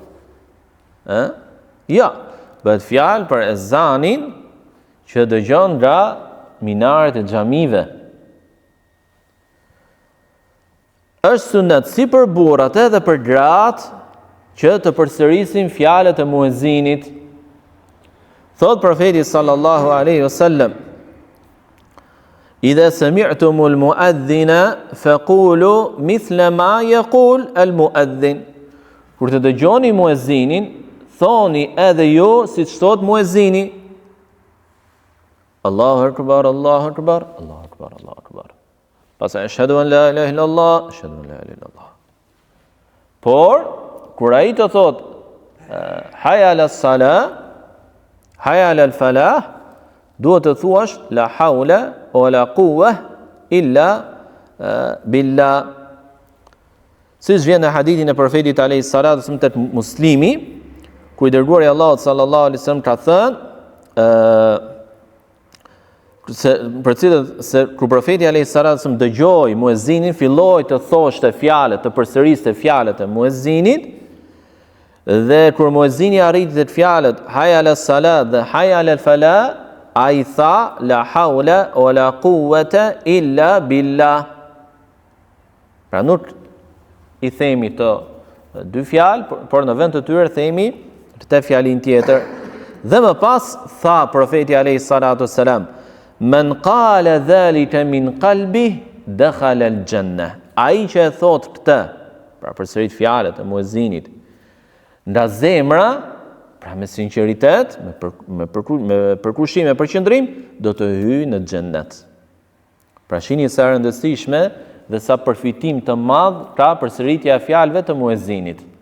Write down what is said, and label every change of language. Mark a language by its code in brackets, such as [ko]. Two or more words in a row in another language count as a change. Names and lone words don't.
[sq] Ja, bëhet fjalë për ezanin që dëgjon nga minaret e xhamive. Është sunet si për burrat edhe për gratë që të përsërisin fjalët e muezinit. Thot profeti [ar] صلى الله عليه وسلم إذا سمعتم المؤذن فقولوا مثل ما يقول المؤذن." [sq] Kur të dëgjoni muezinin, thoni edhe ju siç thot muezini. [ar] الله أكبر الله أكبر الله أكبر الله أكبر. Pas أشهد أن لا إله إلا الله أشهد أن لا إله إلا الله. [sq] Por kur ai të thot [ar] حي على الصلاة حي على الفلاح, [sq] duhet të thuash [ar] لا حول ولا قوة إلا بالله. [sq] Siç vjen në hadithin e profetit [ar] عليه الصلاة والسلام [sq] tek Muslimi, ku i dërguari i Allahut [ar] صلى الله عليه وسلم [sq] ka thënë për cilët kur profeti [ar] عليه الصلاة والسلام [sq] dëgjoi muezinin, filloi të thoshte fjalët, të përsëriste fjalët e muezinit, dhe kur muezini arriti te fjalët [ar] حي على الصلاة [sq] dhe [ar] حي على الفلاح, [sq] ai tha [ar] لا حول ولا قوة إلا بالله. [sq] Pra nuk i themi të dy fjalë, por në vend të tyre themi këtë fjalin tjetër. Dhe më pas tha profeti [ar] عليه الصلاة والسلام من قال ذلك من قلبه دخل الجنة." [sq] Ai që e thot këtë, pra përsërit fjalët e muezinit nga zemra, pra me sinqeritet, me përkushtim, me përqendrim, do të hyjë në xhennet. Pra shihni sa e rëndësishme dhe sa përfitim të madh ka përsëritja e fjalëve të muezinit.